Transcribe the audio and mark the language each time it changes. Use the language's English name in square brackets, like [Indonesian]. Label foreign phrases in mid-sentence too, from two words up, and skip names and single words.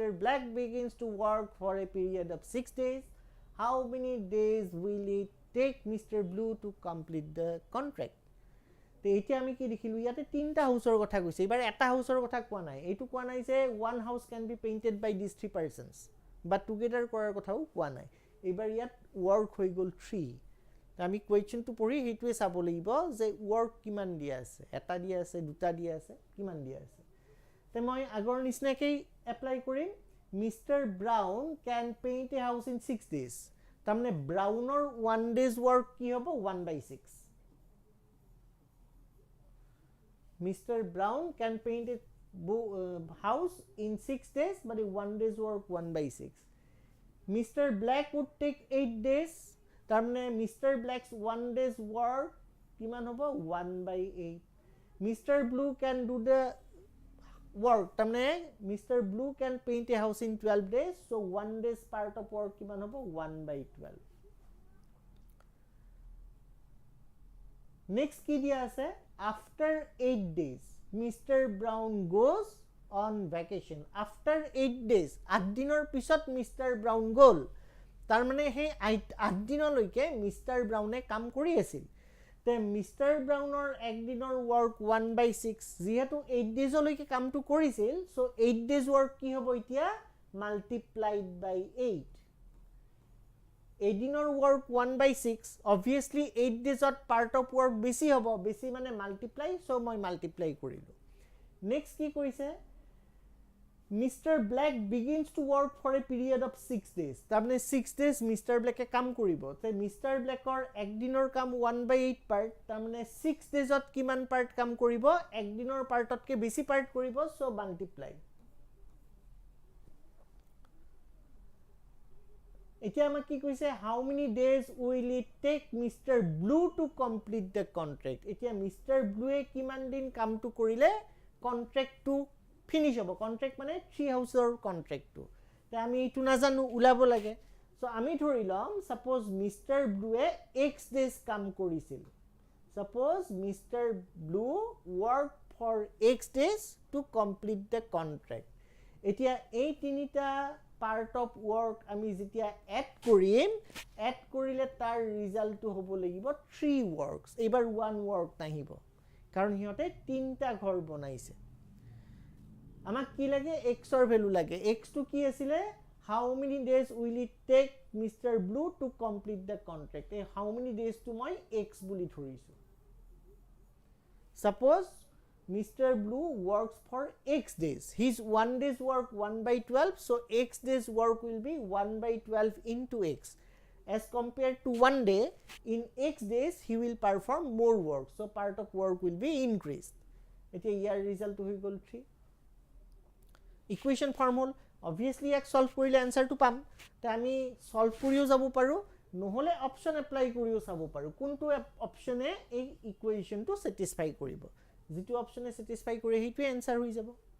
[English] Black begins to work for a period of 6 days. How many days will it take Mr. Blue to complete the contract? [Assamese] তে এতিয়া আমি কি দেখিলো ইয়াতে তিনটা হাউসৰ কথা কৈছে এবাৰ এটা হাউসৰ কথা কোৱা নাই এইটো কোৱা নাই যে [English] one house can be painted by these three persons but together [Assamese] কৰাৰ কথাও কোৱা নাই এবাৰ ইয়াত work হৈ গল 3 আমি কোৱেশ্চনটো পঢ়ি হেতুৱে চাব লাগিব যে work কিমান দিয়া আছে এটা দিয়া আছে দুটা দিয়া আছে কিমান দিয়া আছে তে মই আগৰ নিচিনাকৈ এপ্লাই কৰিম Mr. [English] Brown can paint a house in 6 days [Assamese] তাৰমানে ব্ৰাউনৰ [English] 1 days work [Assamese] কি হ'ব [English] 1/6 Mr. Brown can paint a house in 6 days but 1 day's work 1/6 Mr. Black would take 8 days তাৰমানে Mr. Black's 1 day's work [Assamese] কিমান হ'ব [English] 1/8 Mr. Blue can do the work তাৰমানে Mr. Blue can paint a house in 12 days so 1 day's part of work [Assamese] কিমান হ'ব [English] 1/12 next [Assamese] কি দিয়া আছে [English] after 8 days Mr. Brown goes on vacation after 8 days 8 [Assamese] দিনৰ পিছত [English] Mr. [Assamese] Brown গল তাৰমানে হে 8 দিনলৈকে Mr. Brownে কাম কৰি আছিল তে Mr. Brownৰ এক দিনৰ work 1/6 যেহেতু 8 daysলৈকে কামটো কৰিছিল so [English] 8 days work [Assamese] কি হ'ব এতিয়া [English] multiplied by 8 [Assamese] এদিনৰ work 1/6 [English] obviously 8 days part of work [Assamese] বেছি হ'ব বেছি মানে multiply so মই multiply কৰিলো next কি কৈছে Mr. [English] Black begins to work for a period of 6 days তাৰমানে 6 days Mr. [Assamese] Black কাম কৰিব তে Mr. Blackৰ এক দিনৰ কাম 1/8 part তাৰমানে 6 days কিমান part কাম কৰিব এক দিনৰ partতকে বেছি part কৰিব so multiply এতিয়া আমাক কি কৈছে [English] how many days will it take Mr. Blue to complete the contract এতিয়া Mr. [Assamese] Blue কিমান দিন কামটো কৰিলে contract to finish হ'ব contract মানে 3 হাউসৰ contract to তে আমি ইটো নাজানো উলাব লাগে সো আমি ধৰি লম suppose Mr. [English] Blue x days [Assamese] কাম কৰিছিল [English] suppose Mr. Blue worked for x days to complete the contract [Assamese] এতিয়া এই তিনিটা [English] part of work [Assamese] আমি যেতিয়া add কৰিম add কৰিলে তাৰ ৰিজাল্টটো হ'ব লাগিব [English] 3 works [Assamese] এবাৰ 1 work নাহিব কাৰণ হিয়তে তিনটা ঘৰ বনাইছে আমাক কি লাগে x ৰ ভ্যালু লাগে x টো কি আছিল [English] how many days will it take Mr. Blue to complete the contract এই how many days to [Assamese] মই x বুলি ধৰিছো [English] suppose Mr. Blue works for x days his 1 day's work 1/12 so x days work will be 1/12 into x as compared to 1 day in x days he will perform more work so part of work will be increased [Assamese] এতিয়া ইয়াৰ ৰিজাল্ট হৈ গল 3 ইকুৱেশ্যন ফৰ্ম হল obviously এক সলভ কৰিলে আনসাৰটো পাম তে আমি সলভ কৰিও যাব পাৰো নহলে অপচন এপ্লাই কৰিও চাব পাৰো কোনটো অপচনে এই ইকুৱেশ্যনটো স্যাটিসফাই কৰিব যেটো অপচনে স্যাটিসফাই কৰে হেইটো আনসাৰ হৈ যাব